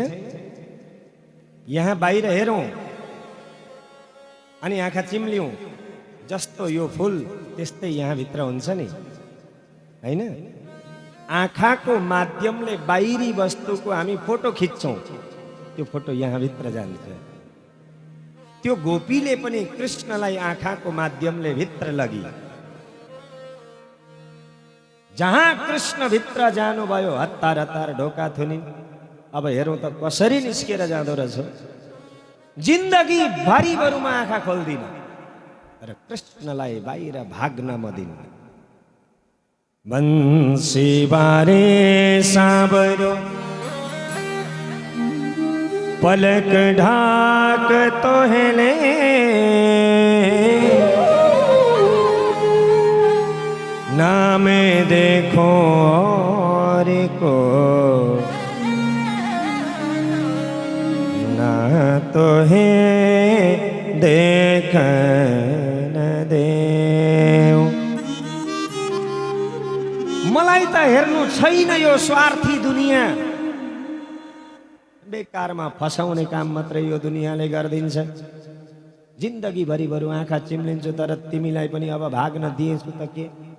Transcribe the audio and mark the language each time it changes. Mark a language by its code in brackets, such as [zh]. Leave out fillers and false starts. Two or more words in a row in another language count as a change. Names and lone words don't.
[ne] यहाँ बाहिर हेरौँ अनि आँखा चिम्लियौँ, जस्तो यो फुल त्यस्तै यहाँ भित्र हुन्छ नि, हैन? आँखाको माध्यमले बाहिरी वस्तुको हामी फोटो खिच्छौँ, त्यो फोटो यहाँ भित्र जान्छ। त्यो गोपीले पनि कृष्णलाई आँखाको माध्यमले भित्र लगी। जहाँ कृष्ण भित्र जानुभयो हतार हतार ढोका थुनिन्। अब हेरौँ त कसरी निस्केर जाँदो रहेछ। जिन्दगी भरिभरमा आँखा खोल्दिन र कृष्णलाई बाहिर भाग्न म दिन्न। [bra] बंसी बारे साबरो पलक ढाक तो हेले, नाम देखो और को ना तो है देखन देऊ। [ne] मलाई त हेर्नु छैन यो स्वार्थी दुनिया। बेकारमा फसाउने काम मात्रै यो दुनियाँले गर्दिन्छ। जिन्दगी भरिभरि आँखा चिम्लिन्छु तर तिमीलाई पनि अब भाग्न दिएछु त के?